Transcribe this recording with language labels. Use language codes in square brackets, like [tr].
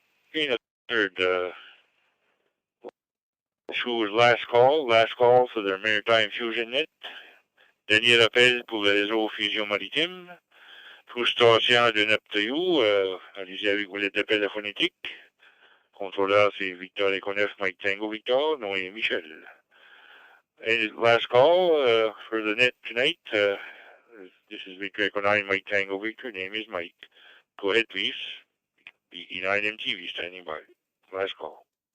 [en] Okay, nothing heard. Sure, last call for their Maritime Fusion Net. [fr] Dernier appel pour le réseau Fusion Maritime. Pour station de Neptune, allez-y avec vos lettres d'appel à phonétique. Contrôleur, c'est Victor Econef, Mike Tango Victor, non, et Michel. [en] And last call for the net tonight. This is Victor Echo 9, Mike Tango Victor. Name is Mike. Go ahead, please. VE9 MTV standing by. Last call.